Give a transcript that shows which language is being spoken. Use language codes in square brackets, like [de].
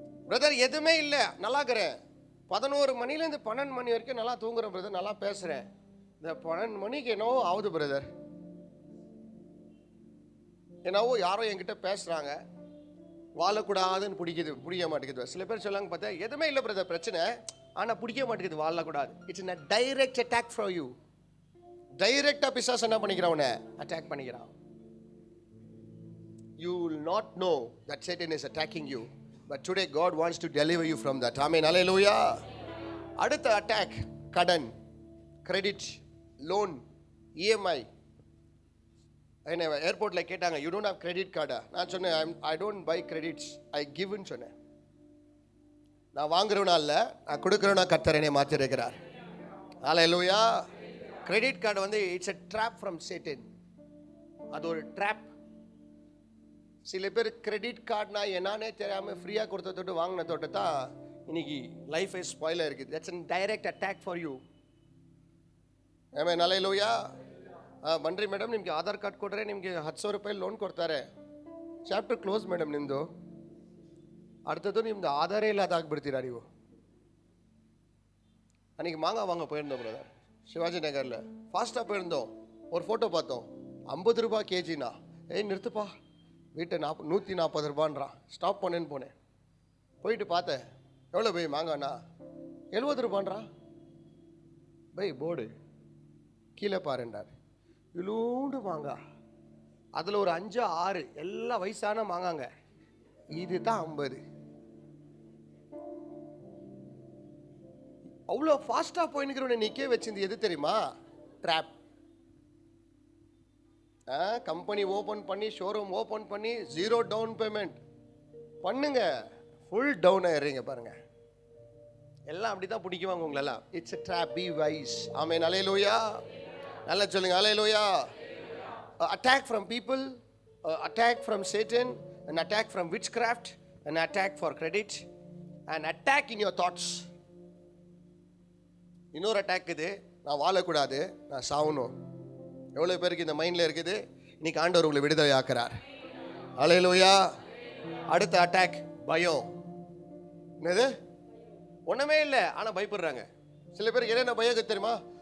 [ta] Brother எதுவுமே இல்லை, நல்லா இருக்கிறேன், 11 மணிலேருந்து 12 மணி வரைக்கும் நல்லா தூங்குறேன் பிரதர், நல்லா பேசுகிறேன். இந்த 12 மணிக்கு என்னவோ ஆகுது பிரதர், என்னவோ யாரோ என்கிட்ட பேசுகிறாங்க, வாழக்கூடாதுன்னு பிடிக்க மாட்டேங்குது. சில பேர் சொல்லாங்க பார்த்தா எதுவுமே இல்லை பிரதர் பிரச்சனை, ஆனால் பிடிக்க மாட்டேங்குது, வாழக்கூடாது. [en] It's a direct attack from you. [ta] டைரெக்டாக பிசாசு என்ன பண்ணிக்கிறான்? உன்னை அட்டாக் பண்ணிக்கிறான். [en] You will not know that Satan is attacking you. But today God wants to deliver you from that. Amen. Hallelujah. [ta] அடுத்த அட்டாக் கடன், கிரெடிட், லோன், EMI. என்ன ஏர்போர்ட்ல கேட்டாங்க, [en] You don't have credit கார்டா? [ta] நான் சொன்னேன், [en] I don't buy credits, I கிவ்னு சொன்னேன். [ta] நான் வாங்குறவனா இல்லை, நான் கொடுக்குறவனா கர்த்தர் என்னை மாற்றி இருக்கிறார். ஹல்லேலூயா. கிரெடிட் கார்டு வந்து [en] It's a trap from Satan. [ta] அது ஒரு ட்ராப். சில பேர் கிரெடிட் கார்டுனா என்னன்னே தெரியாமல் ஃப்ரீயாக கொடுத்த தொட்டு வாங்கின தொட்டு தான் இன்னைக்கு லைஃப் ஸ்பாயில் இருக்குது. [en] That's an direct attack for you. [kn] ಆಮೇಲೆ ಹಲ್ಲೆಲೂಯಾ. ಬನ್ರಿ ಮೇಡಮ್, ನಿಮಗೆ ಆಧಾರ್ ಕಾರ್ಡ್ ಕೊಟ್ಟರೆ ನಿಮಗೆ 10,000 ರೂಪಾಯಿ ಲೋನ್ ಕೊಡ್ತಾರೆ. ಚಾಪ್ಟರ್ ಕ್ಲೋಸ್ ಮೇಡಮ್ ನಿಮ್ಮದು. [ta] அடுத்தது [kn] ನಿಮ್ಮದು ಆಧಾರೇ ಇಲ್ಲದ ಆಗಿಬಿಡ್ತೀರಾ ನೀವು. [ta] அன்றைக்கி மாங்காய் வாங்க போயிருந்தோம் பிரதர், சிவாஜி நகரில். ஃபாஸ்ட்டாக போயிருந்தோம், ஒரு ஃபோட்டோ பார்த்தோம், 50 ரூபாய் கேஜினா. நிறுத்துப்பா, வீட்டை 140 ரூபான்றான். ஸ்டாப் பண்ணேன்னு போனேன், போயிட்டு பார்த்தேன், எவ்வளோ பை மாங்காண்ணா? 70 ரூபான்றான். பை போர்டு கீழே பாருண்டார், இவ்வளோண்டு மாங்காய், அதில் ஒரு 5 6 எல்லாம் வயசான மாங்காங்க, இது தான் 50. அவ்வளோ ஃபாஸ்ட்டாக போயின்னுக்கிறவனை நிற்க வச்சிருந்து எது தெரியுமா? ட்ராப். கம்பெனி ஓப்பன் பண்ணி, ஷோரூம் ஓப்பன் பண்ணி, 0 டவுன் பேமெண்ட் பண்ணுங்க, ஃபுல் டவுன் ஆயிடுறீங்க பாருங்க. எல்லாம் அப்படி தான் பிடிக்குவாங்க உங்களெல்லாம். [en] It's a trap, be wise. [ta] ஆமென். ஹல்லேலூயா. நல்லா சொல்லுங்க, ஹல்லேலூயா. [en] Attack from people, attack from Satan, an attack from witchcraft, an attack for credit, an attack in your thoughts. [ta] இன்னொரு அட்டாக் இது, நான் வாழக்கூடாது, நான் சாவணும். எவ்வளோ பேருக்கு இந்த மைண்டில் இருக்குது? இன்னைக்கு ஆண்டவர் உங்களை விடுதலை ஆக்குறார். ஹல்லேலூயா. அடுத்த அட்டாக் பயம். என்னது? ஒன்றுமே இல்லை, ஆனால் பயப்படுறாங்க. சில பேருக்கு என்னென்ன பயம் தெரியுமா?